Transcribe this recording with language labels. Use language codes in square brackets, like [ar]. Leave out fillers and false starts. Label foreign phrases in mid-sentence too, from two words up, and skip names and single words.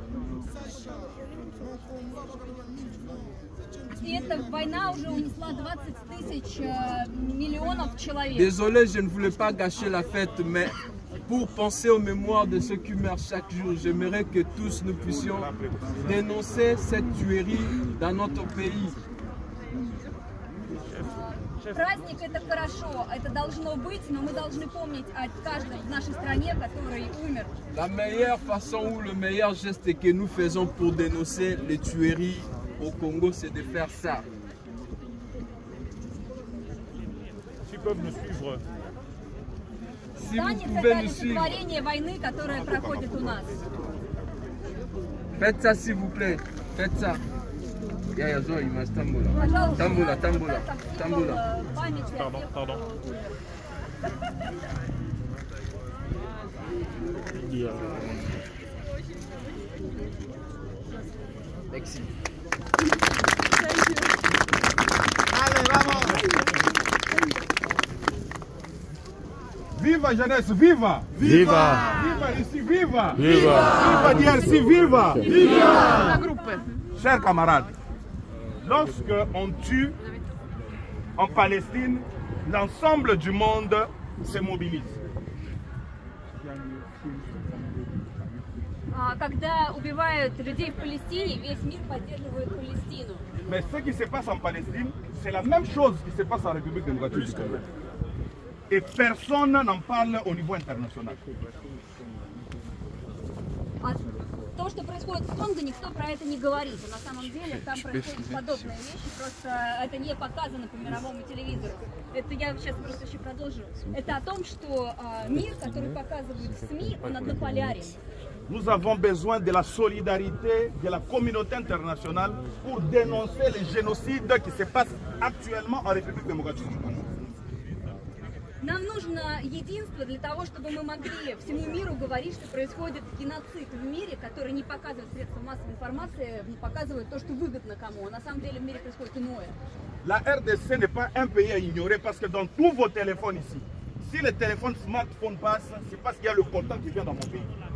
[fr] Désolé, je ne voulais pas gâcher la fête, mais pour penser aux mémoires de ceux qui meurent chaque jour, j'aimerais que tous nous puissions dénoncer cette tuerie dans notre pays. [ru] Праздник это хорошо, это должно быть, но мы должны помнить о каждом в нашей стране, который умер. [fr] La meilleure façon ou le meilleur geste que nous faisons pour dénoncer les tueries au Congo, c'est de faire ça. S'ils peuvent nous suivre. Si vous pouvez nous suivre. [ru] Войны, которая проходит у нас. [fr] Faites ça s'il vous plaît, faites ça. Tamboula. Pardon. Merci. Allez, vamos! Viva jeunesse, viva! Viva! Viva ici, viva! Viva! Viva DRC, viva! Viva! Chers camarades, lorsque on tue en Palestine, l'ensemble du monde se mobilise. [ru] Когда убивают людей в Палестине, весь мир поддерживает Палестину. [fr] Mais ce qui se passe en Palestine, c'est la même chose qui se passe en République démocratique du Congo. Et personne n'en parle au niveau international. [ru] То, что происходит в Конго, никто про это не говорит. На самом деле там происходят подобные вещи, просто это не показано по мировому телевизору. Это я сейчас просто еще продолжу. Это о том, что мир, который показывают в СМИ, он однополярен. [fr] Nous avons besoin de la solidarité de la communauté internationale pour dénoncer les génocides qui se passent actuellement en République démocratique du Congo. [ru] Нам нужно единство для того, чтобы мы могли всему миру говорить, что происходит геноцид в мире, который не показывает средства массовой информации, не показывает то, что выгодно кому. А на самом деле в мире происходит иное. [fr] La RDC n'est pas un pays à ignorer parce que dans tous vos téléphones ici, si le téléphone smartphone passe, c'est parce qu'il y a le coltan qui vient dans mon pays.